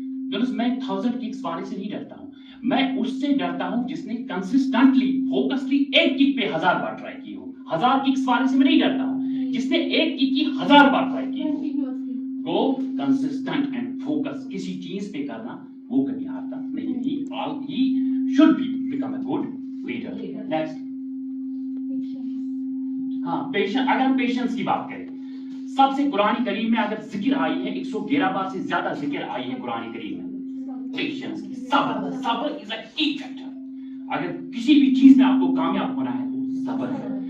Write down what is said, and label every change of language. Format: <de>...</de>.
<ur>دوٚپُس میں 1000 کِکس والے سے نہیں ڈرتا ہوں میں اس سے ڈرتا ہوں جس نے کنسسٹنٹلی فوکسلی ایک کک پہ 1000 بار ٹرائی کی ہو. 1000 ککس والے سے میں نہیں ڈرتا ہوں جس نے ایک کک کی 1000 بار ٹرائی کی ہو.</ur> <en>go consistent and focus</en> <ur>کسی چیز پہ کرنا وہ کبھی ہارتا نہیں.</ur> <en>He should become a good leader. Next.</en> <ur>ہاں پیشنس. اگر ہم پیشنس کی بات کریں سب سے قرآن کریم میں اگر ذکر آئی ہے 111 بار سے زیادہ ذکر آئی ہے قرآن کریم میں پیشنس کی. صبر. صبر</ur> <en>Is a key factor.</en> <ur>اگر کسی بھی چیز میں آپ کو کامیاب ہونا ہے تو صبر ہے.</ur>